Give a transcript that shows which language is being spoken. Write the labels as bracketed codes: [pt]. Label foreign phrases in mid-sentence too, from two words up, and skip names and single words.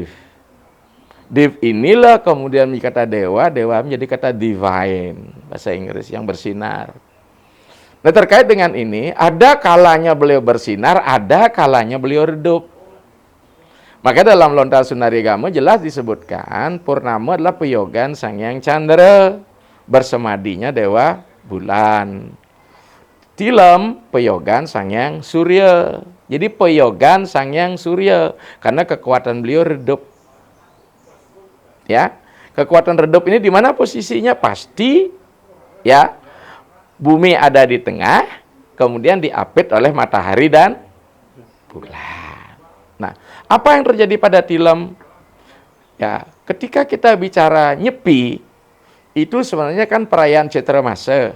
[id] Dev inilah kemudian menjadi kata dewa, dewa menjadi kata divine, bahasa Inggris, yang bersinar. Nah, terkait dengan ini, ada kalanya beliau bersinar, ada kalanya beliau redup. Maka dalam Lontar Sunarigama jelas disebutkan, Purnama adalah peyogan Sang Hyang Chandra, bersemadinya dewa bulan. Tilam, peyogan Sang Hyang Surya. Jadi peyogan Sang Hyang Surya, karena kekuatan beliau redup. Ya, kekuatan redup ini di mana posisinya? Pasti, ya, bumi ada di tengah, kemudian diapit oleh matahari dan bulan. Nah, apa yang terjadi pada Tilam? Ya, ketika kita bicara Nyepi, itu sebenarnya kan perayaan Citra Masa.